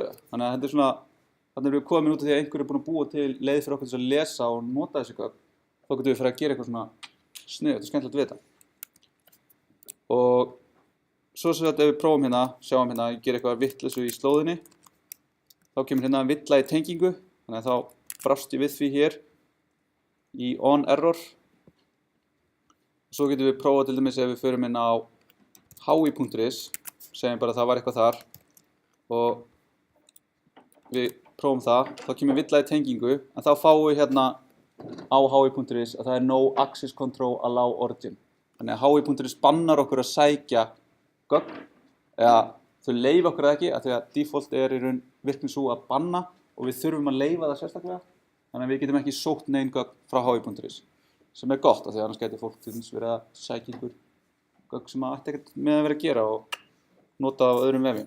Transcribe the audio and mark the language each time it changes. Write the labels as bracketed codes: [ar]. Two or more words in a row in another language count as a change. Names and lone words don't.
[is] þannig að þetta svona þannig við komin út af því að einhver búin að búa til leið fyrir okkur til að lesa og nota þessi gögn þá getum við fyrir að gera eitthvað svona sniðugt og skemmtilegt við þetta og svo sem þetta ef við prófum hérna sjáum hérna að gera eitthvað vitleysu í slóðinni þá kemur hérna villa í tengingu þannig að þá brást ég við því hér í [en] on error [is] svo getum við prófað til dæmis ef við förum inn á hi.is segjum bara að það var eitthvað þar og við prófum það, þá kemur villa í tengingu, en þá fáum við hérna á hi.is að það er [en] no access control allow origin. [is] Þannig að hi.is bannar okkur að sækja gögn, eða þau leyfa okkur það ekki, af því að default er í raun virkni svo að banna og við þurfum að leyfa það sérstaklega. Þannig að við getum ekki sótt nein gögn frá hi.is, sem er gott, af því að annars gæti fólk til dæmis verið að sækja einhver gögn sem ætti ekkert með að vera að gera og nota á öðrum vefjum.